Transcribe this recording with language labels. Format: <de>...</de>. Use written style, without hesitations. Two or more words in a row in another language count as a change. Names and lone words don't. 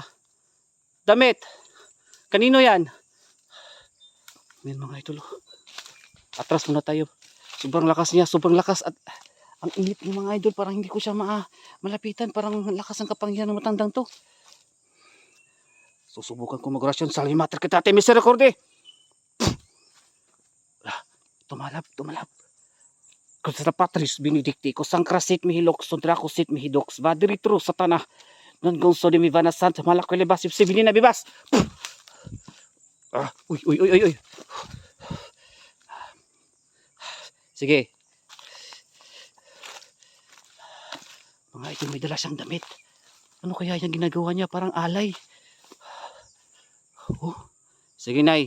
<tl>Damit. Kanino yan? Ayan mga idol. Atras muna tayo. Sobrang lakas niya. Sobrang lakas. At ang init ng mga idol. Parang hindi ko siya malapitan. Parang lakas ng kapangyarihan ng matandang to. Susubukan ko mag-orasyon. Salimater kita ate misericorde. Tumalab. Kustra patris benedicti kusangkrasit mihilok sondrakosit mihidox vaderitru satana non gonso de mi vana sant malakwele basip sibilina bibas. Uy. Sige. Mga ito may dala siyang damit. Ano kaya yung ginagawa niya? Parang alay. Sige, Nay.</tl>